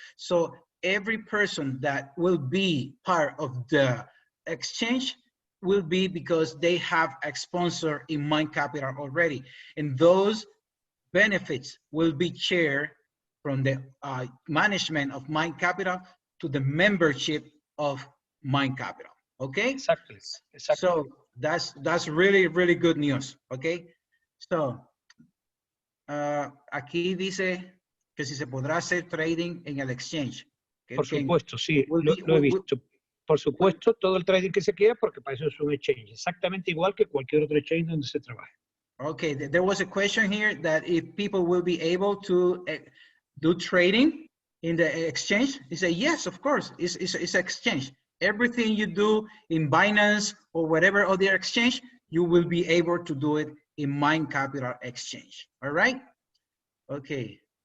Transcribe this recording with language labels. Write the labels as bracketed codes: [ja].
[en] So every person that will be part of the exchange will be because they have a sponsor in Mind.Capital already. And those benefits will be shared from the management of Mind.Capital to the membership of Mind.Capital. Okay. Exactly. So that's really, really good news. Okay. So [es] aquí dice que si se podrá hacer trading en el exchange. Por supuesto, sí, lo he visto. Por supuesto, todo el trading que se quiera, porque para eso es un exchange, exactamente igual que cualquier otro exchange donde se trabaje. [en] Okay, there was a question here that if people will be able to do trading in the exchange. He said, yes, of course, it's exchange. Everything you do in Binance or whatever other exchange, you will be able to do it in Mind.Capital exchange. All right? Okay.